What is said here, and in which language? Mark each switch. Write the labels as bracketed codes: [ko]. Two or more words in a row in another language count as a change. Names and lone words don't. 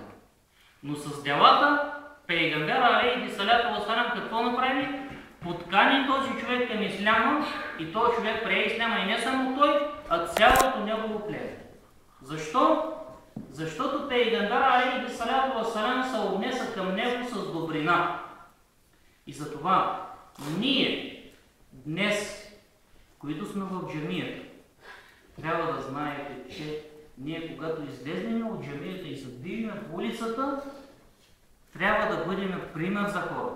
[bg] Но с делата Пейгамбер [ar] عليه الصلاة والسلام [bg] какво направи? Подкани този човек към исляма и този човек прие исляма, и не само той, а цялото негово племе. Защо? Защото Пейгамбер [ar] عليه الصلاة والسلام [bg] се отнеса към него с добрина. И затова ние Днес, които сме в джамията, трябва да знаете, че ние, когато излезнем от джамията и се движим в улицата, трябва да бъдем пример за хората.